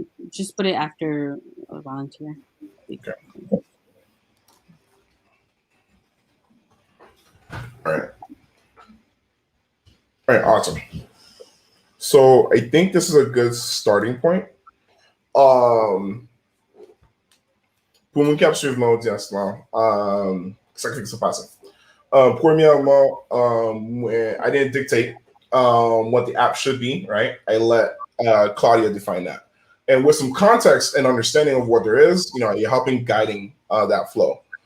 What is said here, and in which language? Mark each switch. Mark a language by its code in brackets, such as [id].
[en] Just put it after a volunteer. Okay. All right. All right. Awesome. So I think this is a good starting point. [ht] Um, pour moun kap suiv mon audience lan, sa ki se pase. [en] Premièrement, I didn't dictate what the app should be, right? I let Claudia define that. And with some context and understanding of what there is, you're helping guiding that flow.